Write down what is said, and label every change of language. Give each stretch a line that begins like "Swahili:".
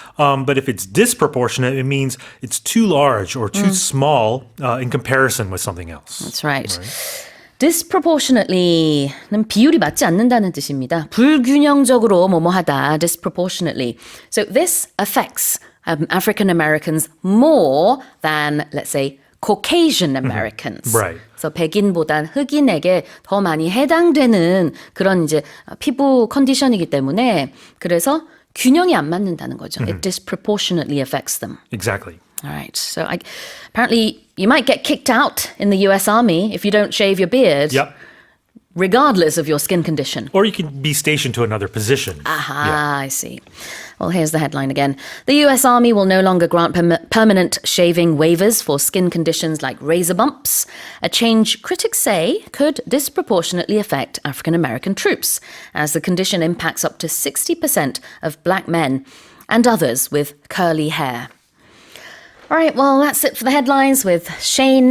English: But if it's disproportionate, it means it's too large or too small in comparison with something else. That's right.
Korean: Disproportionately는 비율이 맞지 않는다는 뜻입니다. 불균형적으로 뭐뭐하다.
English: Disproportionately. So this affects African Americans more than, let's say, Caucasian Americans. Right.
Korean: 그래서 백인보단 흑인에게 더 많이 해당되는 그런 이제 피부 컨디션이기 때문에 그래서 균형이 안 맞는다는 거죠.
English: It disproportionately affects them. Exactly. All right. So apparently you might get kicked out in the US Army if you don't shave your beard. Yep. regardless of your skin condition. Or you can be stationed to another position. Aha, I see. Well, here's the headline again. The US Army will no longer grant permanent shaving waivers for skin conditions like razor bumps, a change critics say could disproportionately affect African American troops, as the condition impacts up to 60% of black men and others with curly hair. All right, well, that's it for the headlines with Shane